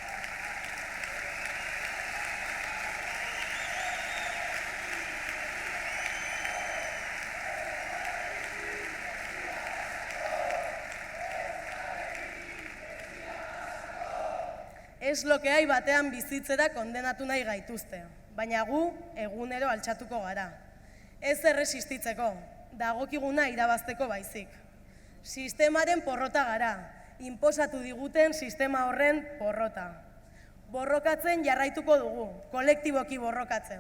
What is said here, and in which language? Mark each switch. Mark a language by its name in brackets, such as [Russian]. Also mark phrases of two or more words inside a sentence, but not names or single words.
[Basque] Ez [Spanish] lo que hay [Basque] batean bizitzera kondenatu nahi gaituzte, baina gu egunero altxatuko gara. Ez erresistitzeko, dagokiguna irabazteko baizik. Sistemaren porrota gara, inposatu diguten sistema horren porrota. Borrokatzen jarraituko dugu, kolektiboki borrokatzen.